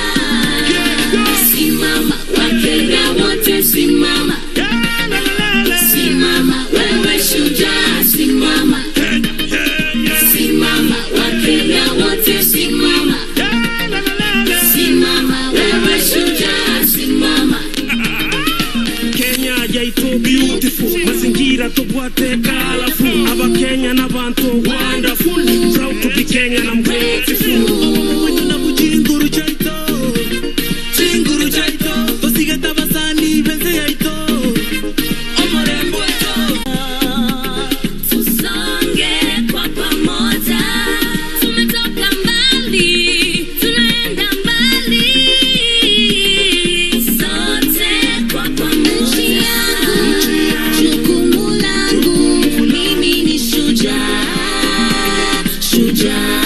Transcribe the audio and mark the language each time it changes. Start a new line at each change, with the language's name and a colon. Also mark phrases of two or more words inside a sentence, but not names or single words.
Swahili: Simama, Wakenya wote simama. Simama, wewe shujaa, simama. Simama, Wakenya wote simama. Simama, wewe shujaa, simama.
Gusii: Kenya yaito beautiful, mazingira tobwate colorful. Aba Kenya na bantu
English: wonderful, proud to be Kenyan, I'm grateful.
Gusii: Wajuna bujinguru jaito, jinguru jaito, tosigeta basani beze yaito, omorembo yaito.
Swahili: Tusonge kwa pamoja, tumetoka mbali, tunaenda mbali. Sote kwa pamoja, jukumu langu, mimi ni shujaa, shujaa.